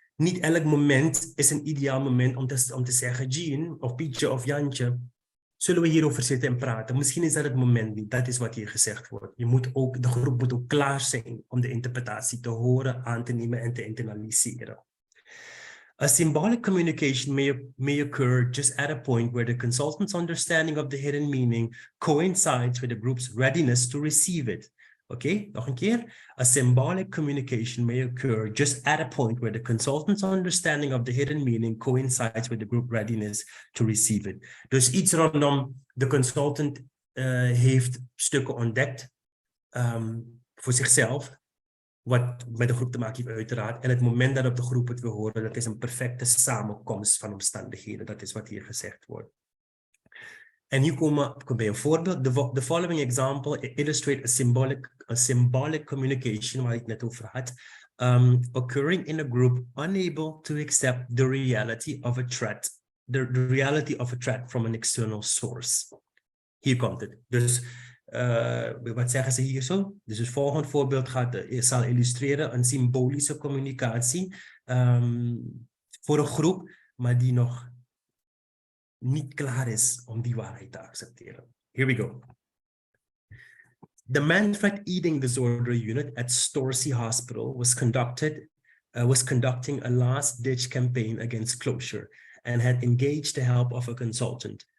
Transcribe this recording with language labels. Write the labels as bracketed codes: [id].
[nl] Niet elk moment is een ideaal moment om te zeggen, Jean of Pietje of Jantje, zullen we hierover zitten en praten? Misschien is dat het moment niet. Dat is wat hier gezegd wordt. De groep moet ook klaar zijn om de interpretatie te horen, aan te nemen en te internaliseren. [en] A symbolic communication may occur just at a point where the consultant's understanding of the hidden meaning coincides with the group's readiness to receive it. [nl] Oké, nog een keer. [en] A symbolic communication may occur just at a point where the consultant's understanding of the hidden meaning coincides with the group readiness to receive it. [nl] Dus iets rondom de consultant heeft stukken ontdekt voor zichzelf, wat met de groep te maken heeft uiteraard. En het moment dat op de groep het wil horen, dat is een perfecte samenkomst van omstandigheden. Dat is wat hier gezegd wordt. En hier komen we bij een voorbeeld. [en] The following example illustrate a symbolic communication, [nl] waar ik net over had, [en] occurring in a group unable to accept the reality of a threat, the reality of a threat from an external source. [nl] Hier komt het. Dus wat zeggen ze hier zo? Dus het volgende voorbeeld zal illustreren een symbolische communicatie voor een groep, maar die nog niet klaar is om die waarheid te accepteren. [en] Here we go. The man-threat eating disorder unit at Storsey Hospital was conducting a last-ditch campaign against closure and had engaged the help of a consultant.